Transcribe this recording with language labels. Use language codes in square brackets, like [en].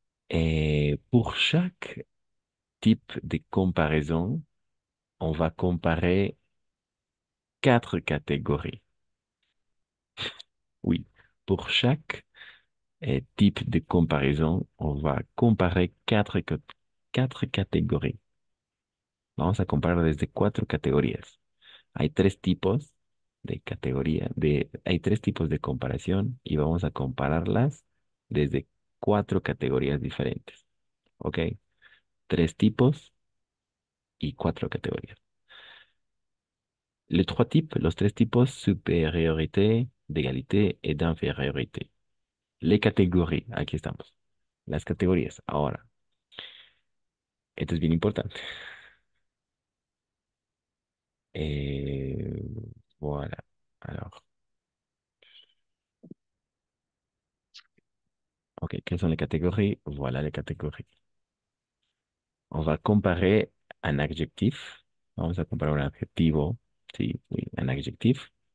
[fr] Et pour chaque type de comparaison, on va comparer quatre catégories. Oui, pour chaque type de comparaison, on va comparer quatre catégories. [es] Vamos a comparar desde cuatro categorías. Hay tres tipos de hay tres tipos de comparación y vamos a compararlas desde cuatro categorías diferentes. ¿Ok? Tres tipos y cuatro categorías. Los tres tipos, [fr] supériorité, d'égalité et d'infériorité. [es] Les categorías, aquí estamos. Las categorías. Ahora, esto es bien importante. [fr] Eh, voilà. Alors, ok, quelles sont les catégories? Voilà les catégories. On va comparer un adjectif. [es] Vamos a comparar un adjetivo. Sí, [fr] oui, un adjectif.